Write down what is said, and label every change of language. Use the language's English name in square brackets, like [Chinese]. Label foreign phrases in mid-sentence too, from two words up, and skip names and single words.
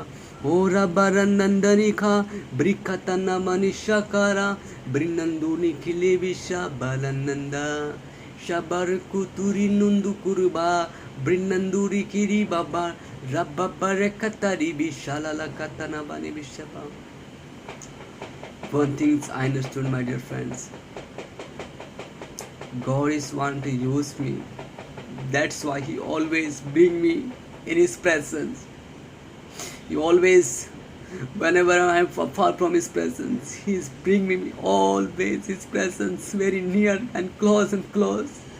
[English] Ora baranandanika. Brikatana manishakara. Brinanduni kilivisha balananda. Shabar kuturi nundu kuruba. Brinanduri kiri baba. Rabba barekatari bishalala katana bani bishapa. One thing I understood, my dear friends. God is want to use me. That's why He always bring me in His presence. He always, whenever I am far from His presence, He is bring me always His presence very near and close and close.